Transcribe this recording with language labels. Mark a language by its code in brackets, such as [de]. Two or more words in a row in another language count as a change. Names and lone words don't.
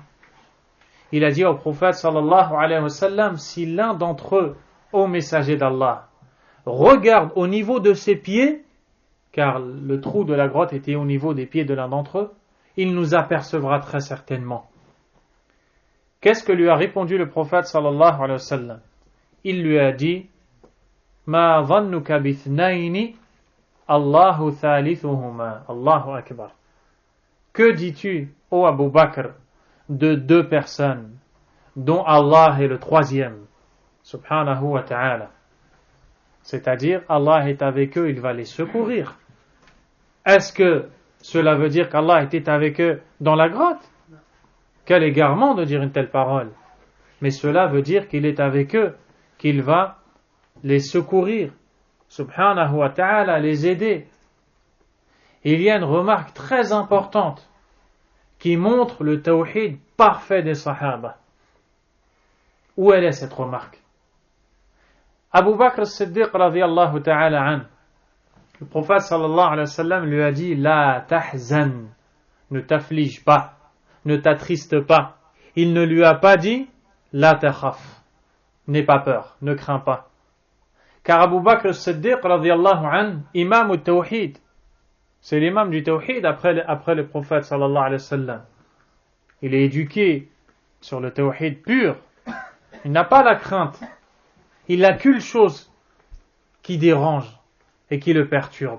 [fr] Il a dit au prophète [ar] صلى الله عليه وسلم, [fr] si l'un d'entre eux, ô messager d'Allah, regarde au niveau de ses pieds, car le trou de la grotte était au niveau des pieds de l'un d'entre eux, il nous apercevra très certainement. Qu'est-ce que lui a répondu le prophète [ar] صلى الله عليه وسلم? [fr] Il lui a dit, [ar] ما ظنك باثنين الله ثالثهما الله أكبر. [fr] Que dis-tu, ô Abu Bakr, de deux personnes, dont Allah est le troisième, [ar] سبحانه وتعالى. [fr] C'est-à-dire, Allah est avec eux, il va les secourir. Est-ce que cela veut dire qu'Allah était avec eux dans la grotte? Quel égarement de dire une telle parole. Mais cela veut dire qu'il est avec eux, qu'il va les secourir, [ar] سبحانه وتعالى, [fr] les aider. Il y a une remarque très importante qui montre le tawhid parfait des sahaba. Où elle est cette remarque? [ar] Abu Bakr as-Siddiq رضي الله تعالى عن, [fr] le prophète [ar] صلى الله عليه وسلم [fr] lui a dit, [ar] لا تحزن, [fr] ne t'afflige pas, ne t'attriste pas. Il ne lui a pas dit, [ar] لا تخف, [fr] n'aie pas peur, ne crains pas. Car Abu Bakr as-Siddiq [ar] رضي الله عن, [fr] imam au tawhid, c'est l'imam du tawhid après le prophète [ar] صلى الله عليه وسلم. [fr] Il est éduqué sur le tawhid pur. Il n'a pas la crainte. Il n'a qu'une chose qui dérange et qui le perturbe.